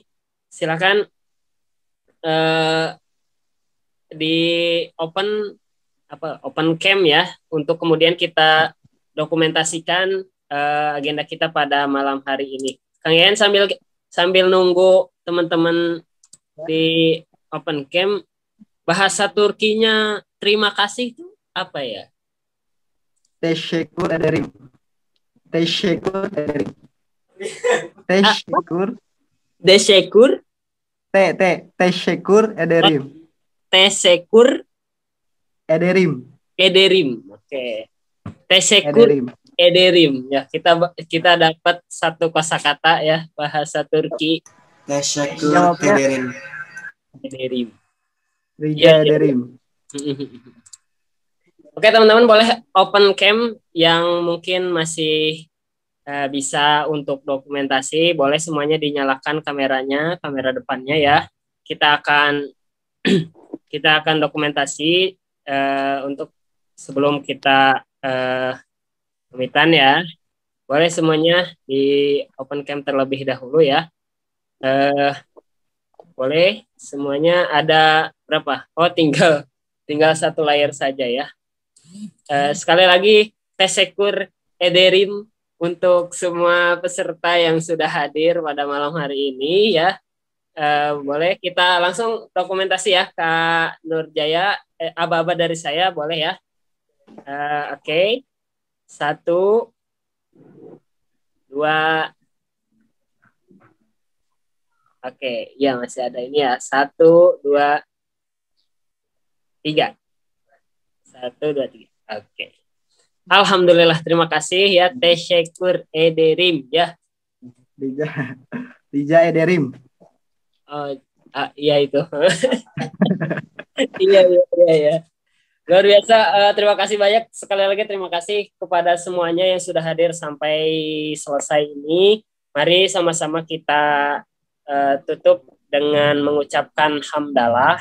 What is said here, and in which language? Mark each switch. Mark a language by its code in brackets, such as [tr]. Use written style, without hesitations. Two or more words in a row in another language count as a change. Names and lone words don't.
[id] Silakan di open cam ya, untuk kemudian kita dokumentasikan agenda kita pada malam hari ini. Kang Yayan sambil nunggu teman-teman di open cam, bahasa Turkinya terima kasih itu apa ya? [tr] Teşekkür ederim. Teşekkür ederim. Teşekkür. Desekur, Teşekkür ederim. tesekur, Ederim. ederim. Oke. Tesekur, Ederim. ederim. [id] Ya, kita dapat satu kosakata ya bahasa Turki, [tr] Teşekkür [id] Jawabnya [tr] ederim. ederim. Rica ederim. [id] Oke teman-teman, boleh open cam yang mungkin masih bisa untuk dokumentasi, boleh semuanya dinyalakan kameranya, kamera depannya ya. Kita akan dokumentasi untuk sebelum kita pamitan ya. Boleh semuanya di open cam terlebih dahulu ya. Boleh semuanya, ada berapa? Oh, tinggal satu layar saja ya. Sekali lagi [tr] teşekkür ederim [id] untuk semua peserta yang sudah hadir pada malam hari ini ya. Boleh kita langsung dokumentasi ya, Kak Nurjaya, aba-aba dari saya boleh ya. Oke. 1, 2. Oke, ya masih ada ini ya. 1, 2, 3. 1, 2, 3. Oke. Alhamdulillah, terima kasih ya. [tr] Teşekkür ederim ya. Rica ederim. [id] Oh, iya itu. Iya. Luar biasa. Terima kasih banyak. Sekali lagi terima kasih kepada semuanya yang sudah hadir sampai selesai ini. Mari sama-sama kita tutup dengan mengucapkan hamdalah.